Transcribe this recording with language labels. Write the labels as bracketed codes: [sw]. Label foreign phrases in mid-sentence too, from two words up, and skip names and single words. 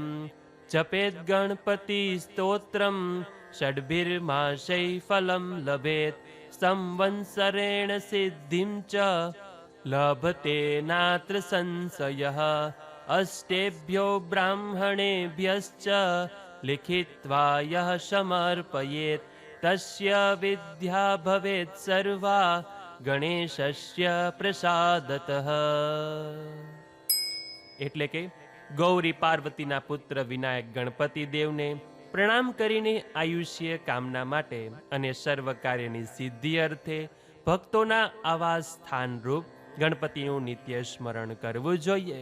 [sa] जपेत् गणपति स्तोत्रं षड्भिर्मासै फलं लभेत् संवत्सरेण सिद्धिं च लभते नात्र संशयः. अष्टेभ्यो ब्राह्मणेभ्यश्च लिखित्वा यः समर्पयेत् तस्य विद्या भवेत् सर्वा गणेशस्य प्रसादतः. [gu] એટલે કે ગૌરી પાર્વતીના પુત્ર વિનાયક ગણપતિ દેવને પ્રણામ કરીને આયુષ્ય કામના માટે અને સર્વ કાર્યની સિદ્ધિ અર્થે ભક્તોના આવા સ્થાનરૂપ ગણપતિનું નિત્ય સ્મરણ કરવું જોઈએ.